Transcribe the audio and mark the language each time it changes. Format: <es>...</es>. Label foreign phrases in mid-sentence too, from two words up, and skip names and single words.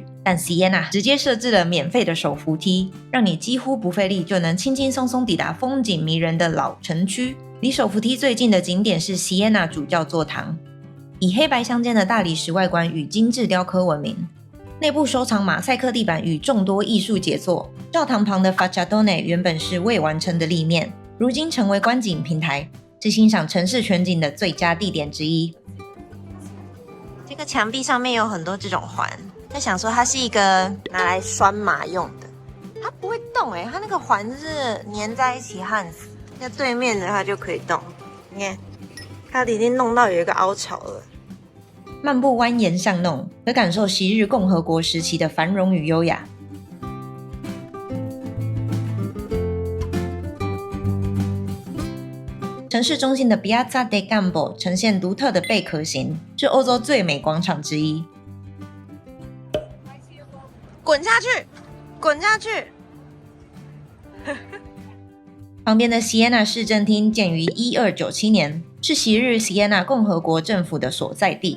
<zh>但 Siena 直接設置了免費的手扶梯，讓你幾乎不費力就能輕輕鬆鬆抵達風景迷人的老城區。離手扶梯最近的景點是 Siena 主教座堂，以黑白相間的大理石外觀與精緻雕刻聞名，內部收藏馬賽克地板與眾多藝術傑作。教堂旁的 Facciatone 原本是未完成的立面，如今成為觀景平台，是欣賞城市全景的最佳地點之一。這個牆壁上面有很多這種環，在想說它是一個拿來拴馬用的，它不會動欸，它那個環是粘在一起焊死。在對面的它就可以動，你看，它已經弄到有一個凹槽了。漫步蜿蜒巷弄，可感受昔日共和國時期的繁榮與優雅。城市中心的 Piazza del Campo 呈現獨特的貝殼形，是歐洲最美廣場之一。滾下去，滾下去！旁邊的 Siena 市政廳建於1297年，是昔日 Siena 共和國政府的所在地。</zh>